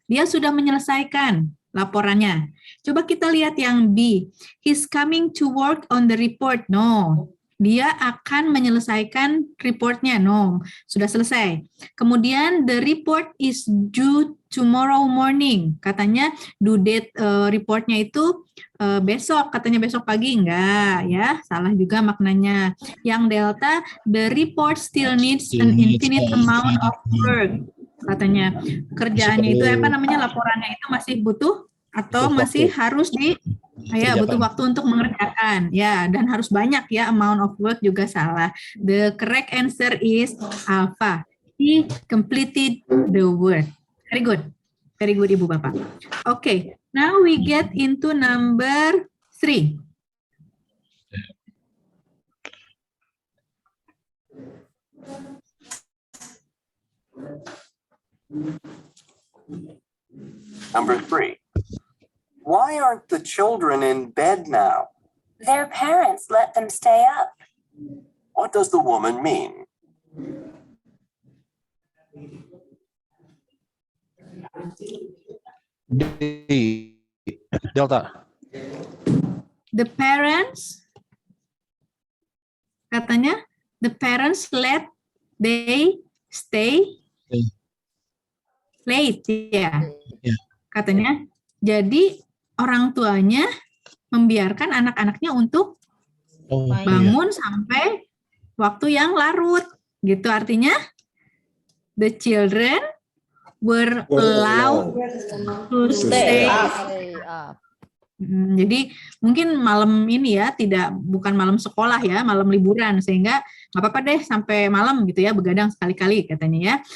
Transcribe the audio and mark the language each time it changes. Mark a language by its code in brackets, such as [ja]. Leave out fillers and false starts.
[id] Dia sudah menyelesaikan laporannya. Coba kita lihat yang B. [en] He's coming to work on the report. No. [id] Dia akan menyelesaikan reportnya. No, sudah selesai. [en] Kemudian the report is due tomorrow morning. [id] Katanya due date reportnya itu besok. Katanya besok pagi. Enggak ya, salah juga maknanya. [en] Yang Delta, the report still needs an infinite amount of work. [id] Katanya kerjaannya itu laporannya itu masih butuh atau masih harus butuh waktu untuk mengerjakan ya, dan harus banyak ya, [en] amount of work [id] juga salah. [en] The correct answer is Alpha. He completed the work. Very good Ibu Bapak. Okay, now we get into number 3. Number 3. Why aren't the children in bed now? Their parents let them stay up. What does the woman mean? D. Delta. The parents, katanya, the parents let they stay late, ya. [id] Ya. Katanya, jadi orang tuanya membiarkan anak-anaknya untuk Oh, iya. bangun sampai waktu yang larut, gitu. [en] Artinya, the children were allowed to stay. Stay up. [id] Jadi mungkin malam ini ya, bukan malam sekolah ya, malam liburan, sehingga nggak apa-apa deh sampai malam gitu ya, begadang sekali-kali katanya ya.